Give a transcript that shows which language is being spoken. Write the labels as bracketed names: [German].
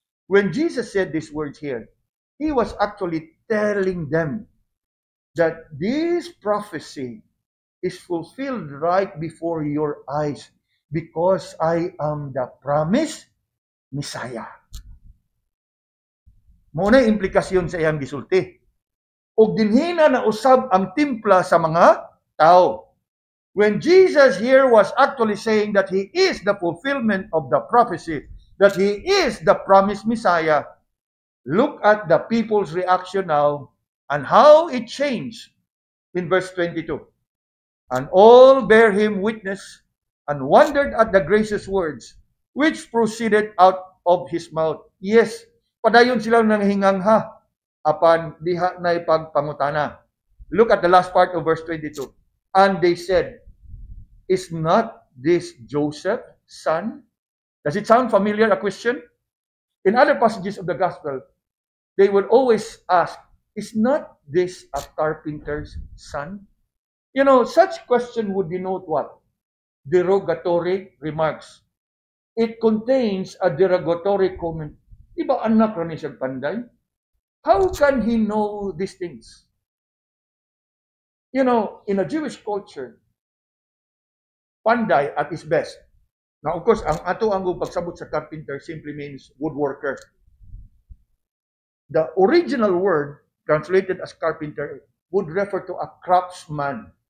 [English] When Jesus said these words here, he was actually telling them that this prophecy is fulfilled right before your eyes because I am the promised Messiah. [Cebuano] Muna implikasyon sa iyang gisulti. O dinhina na usab ang timpla sa mga tao. [English] When Jesus here was actually saying that he is the fulfillment of the prophecy, that he is the promised Messiah, Look at the people's reaction now and how it changed in verse 22. And all bear him witness and wondered at the gracious words which proceeded out of his mouth. [Cebuano] Yes, padayon silang nanghingangha apan diha na ipagpangutana. [English] Look at the last part of verse 22. And they said, is not this Joseph's son? Does it sound familiar, a question? In other passages of the gospel, they would always ask, is not this a carpenter's son? You know, such question would denote what? Derogatory remarks. It contains a derogatory comment. [Cebuano] Diba anak ra ni siya panday? [English] How can he know these things? You know, in a Jewish culture, panday at its best. Now, of course, [Cebuano] ang ato ang pagsabot sa [English] carpenter simply means woodworker. The original word translated as carpenter would refer to a craftsman.